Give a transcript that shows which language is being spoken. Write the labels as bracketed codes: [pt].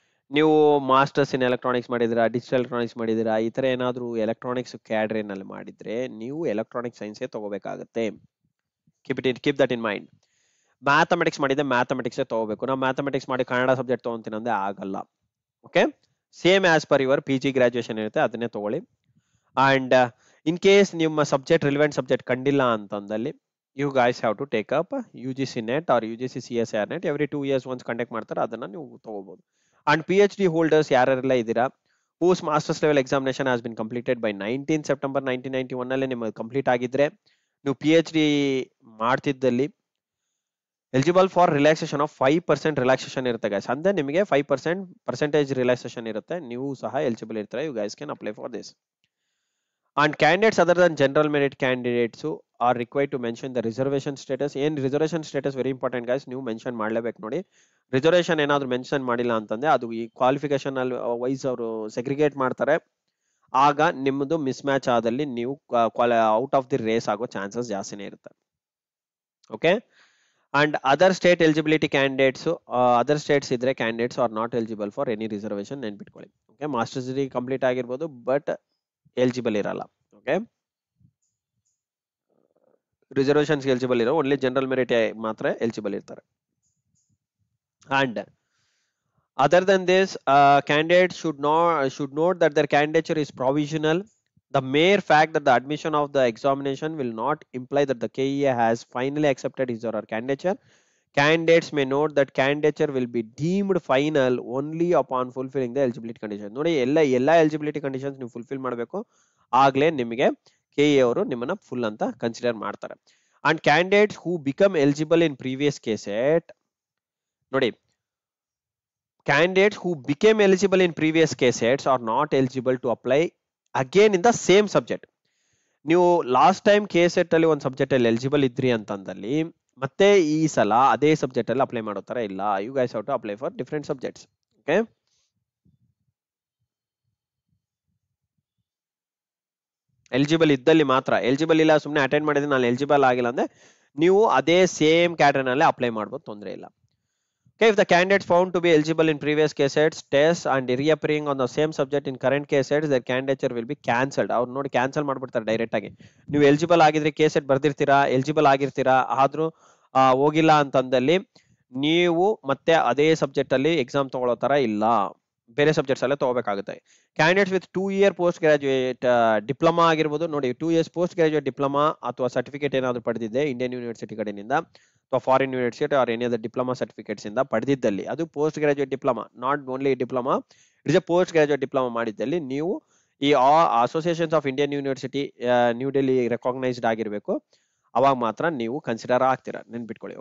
[kn] ನೀವು masters in electronics ಮಾಡಿದಿರಾ, digital electronics ಮಾಡಿದಿರಾ, ಈ ತರ ಏನಾದ್ರು ಎಲೆಕ್ಟ್ರಾನಿಕ್ಸ್ ಕ್ಯಾಡ್ರಿನಲ್ಲಿ ಮಾಡಿದ್ರೆ ನೀವು electronic ಸೈನ್ಸೇ ತಗೋಬೇಕಾಗುತ್ತೆ. [en] Keep that in mind. [kn] Mathematics ಮಾಡಿದ್ರೆ ಮ್ಯಾಥಮೆಟಿಕ್ಸೇ ತಗೋಬೇಕು. ನಾವು ಮ್ಯಾಥಮೆಟಿಕ್ಸ್ ಮಾಡಿ ಕನ್ನಡ ಸಬ್ಜೆಕ್ಟ್ ತಗೊಂತೀನಿ ಅಂದ್ರೆ ಆಗಲ್ಲ. [en] okay, same as per your PG graduation [kn] ಇರುತ್ತೆ ಅದನ್ನೇ ತಗೊಳ್ಳಿ. [en] and in case [kn] ನಿಮ್ಮ ಸಬ್ಜೆಕ್ಟ್ ರಿಲಿವೆಂಟ್ ಸಬ್ಜೆಕ್ಟ್ ಕಂಡಿಲ್ಲ ಅಂತಂದಲ್ಲಿ [en] you guys have to take up UGC NET or UGC CSIR NET every 2 years once [kn] conduct ಮಾಡ್ತಾರೆ, ಅದನ್ನ ನೀವು ತಗೋಬಹುದು. [en] and PhD holders [kn] ಯಾರೆಲ್ಲ ಇದ್ದೀರಾ, [en] whose masters level examination has been completed by 19 September 1991 [kn] ಅಲ್ಲಿ ನಿಮಗೆ complete ಆಗಿದ್ರೆ ನೀವು PhD ಮಾಡ್ತಿದ್ದಲ್ಲಿ [en] Eligible for relaxation of 5% relaxation ಇರುತ್ತೆ guys. [kn] ಅಂದ್ರೆ ನಿಮಗೆ 5% ಪರ್ಸೆಂಟೇಜ್ ರಿಲ್ಯಾಕ್ಸೇಷನ್ ಇರುತ್ತೆ, ನೀವು ಸಹ ಎಲಿಜಿಬಲ್ ಇರ್ತಾರೆ. [en] You guys can apply for this. And candidates other than general merit candidates are required to mention the reservation status. [kn] ಏನ್ reservation status very important guys, ನೀವು mention ಮಾಡ್ಲೇಬೇಕು. ನೋಡಿ, ರಿಸರ್ವೇಷನ್ ಏನಾದ್ರು ಮೆನ್ಷನ್ ಮಾಡಿಲ್ಲ ಅಂತಂದ್ರೆ ಅದು ಈ ಕ್ವಾಲಿಫಿಕೇಶನ್ ಅಲ್ಲಿ ವೈಸ್ ಅವರು ಸೆಗ್ರಿಗೇಟ್ ಮಾಡ್ತಾರೆ, ಆಗ ನಿಮ್ಮದು ಮಿಸ್ ಮ್ಯಾಚ್ ಆದಲ್ಲಿ ನೀವು ಔಟ್ ಆಫ್ ದಿ ರೇಸ್ ಆಗೋ ಚಾನ್ಸಸ್ ಜಾಸ್ತಿನೇ ಇರುತ್ತೆ. [en] Okay, and other state eligibility candidates, other states ಇದ್ರೆ candidates are not eligible for any reservation, ನೆನ್ಪಿಟ್ಕೊಳ್ಳಿ. [kn] ಓಕೆ, ಮಾಸ್ಟರ್ಸ್ ಡಿಗ್ರಿ ಕಂಪ್ಲೀಟ್ ಆಗಿರ್ಬೋದು ಬಟ್ ಎಲಿಜಿಬಲ್ ಇರಲ್ಲ. ಓಕೆ, ರಿಸರ್ವೇಷನ್ಸ್ ಎಲಿಜಿಬಲ್ ಇರೋ ಓನ್ಲಿ ಜನರಲ್ ಮೆರಿಟ್ ಮಾತ್ರ eligible ಇರ್ತಾರೆ. And other than this candidate [en] should note that their candidature is provisional. The mere fact that the admission of the examination will not imply that the KEA has finally accepted his or her candidature. Candidates may note that candidature will be deemed final only upon fulfilling the eligibility conditions. [kn] ನೋಡಿ, ಎಲ್ಲ eligibility conditions ನೀವು fulfil ಮಾಡಬೇಕು, ಆಗ್ಲೇ ನಿಮಗೆ KEA ಅವರು ನಿಮ್ಮನ್ನ full ಅಂತ consider ಮಾಡ್ತಾರೆ. [en] And candidates who become eligible in previous KSET, ನೋಡಿ, candidates who became eligible in previous KSETs are not eligible to apply again in the same subject. [kn] ನೀವು ಲಾಸ್ಟ್ ಟೈಮ್ KSET ಅಲ್ಲಿ ಒಂದು subject ಅಲ್ಲಿ eligible ಇದ್ರಿ ಅಂತಂದಲ್ಲಿ ಮತ್ತೆ ಈ ಸಲ ಅದೇ ಸಬ್ಜೆಕ್ಟ್ ಅಲ್ಲಿ ಅಪ್ಲೈ ಮಾಡೋ ತರ ಇಲ್ಲ. [en] You guys have to apply for different subjects. [kn] Okay, eligible ಇದ್ದಲ್ಲಿ ಮಾತ್ರ, ಎಲಿಜಿಬಲ್ ಇಲ್ಲ ಸುಮ್ಮನೆ ಅಟೆಂಡ್ ಮಾಡಿದ್ರೆ ನಾನು ಎಲಿಜಿಬಲ್ ಆಗಿಲ್ಲ ಅಂದ್ರೆ ನೀವು ಅದೇ ಸೇಮ್ ಕ್ಯಾಟರ್ನಲ್ಲೇ ಅಪ್ಲೈ ಮಾಡ್ಬೋದು, ತೊಂದರೆ ಇಲ್ಲ. [en] Okay, if the candidates found to be eligible in previous KSETs tests and reappearing on the same subject in current KSETs, their candidature will be cancelled. [kn] ಅವ್ರು ನೋಡಿ ಕ್ಯಾನ್ಸಲ್ ಮಾಡ್ಬಿಡ್ತಾರೆ ಡೈರೆಕ್ಟ್ ಆಗಿ. ನೀವು ಎಲಿಜಿಬಲ್ ಆಗಿದ್ರೆ KSET ಬರ್ದಿರ್ತೀರಾ, eligible ಆಗಿರ್ತೀರಾ, ಆದ್ರೂ ಹೋಗಿಲ್ಲ ಅಂತಂದಲ್ಲಿ ನೀವು ಮತ್ತೆ ಅದೇ ಸಬ್ಜೆಕ್ಟ್ ಅಲ್ಲಿ ಎಕ್ಸಾಮ್ ತಗೊಳ್ಳೋ ತರ ಇಲ್ಲ, ಬೇರೆ ಸಬ್ಜೆಕ್ಟ್ಸ್ ಅಲ್ಲೇ ತಗೋಬೇಕಾಗುತ್ತೆ. Candidates with 2 year post graduate diploma ಆಗಿರ್ಬೋದು, ನೋಡಿ 2 years ಪೋಸ್ಟ್ ಗ್ರಾಜುಯೇಟ್ ಡಿಪ್ಲೊಮಾ ಅಥವಾ ಸರ್ಟಿಫಿಕೇಟ್ ಏನಾದ್ರು ಪಡೆದಿದೆ ಇಂಡಿಯನ್ ಯೂನಿವರ್ಸಿಟಿ ಕಡೆಯಿಂದ ಅಥವಾ foreign university or any other diploma certificates ಇಂದ ಪಡೆದಿದ್ದಲ್ಲಿ, ಅದು post graduate diploma, [en] not only diploma, it's a post graduate diploma [kn] ಮಾಡಿದ್ದಲ್ಲಿ ನೀವು ಈ associations of Indian university new Delhi recognised ಆಗಿರ್ಬೇಕು, ಅವಾಗ ಮಾತ್ರ ನೀವು ಕನ್ಸಿಡರ್ ಆಗ್ತೀರಾ, ನೆನ್ಪಿಟ್ಕೊಳ್ಳಿ.